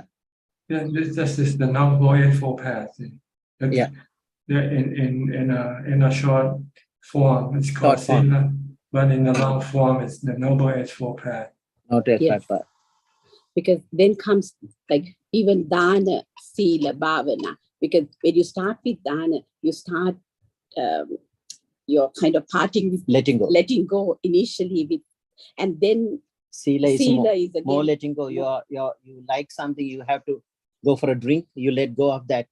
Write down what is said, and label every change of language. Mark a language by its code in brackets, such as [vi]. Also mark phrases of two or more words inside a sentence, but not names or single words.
[en] Yeah, this is the Noble Eightfold Path. Yeah. In a short form, it's called Sila, but in the long form, it's the Noble Eightfold Path. Yes. Because then comes like even [pi] dana, sila, bhavana. [en] Because when you start with dana, you start you're kind of parting with letting go initially with, and then Sila is again more letting go. You like something, you have to go for a drink, you let go of that.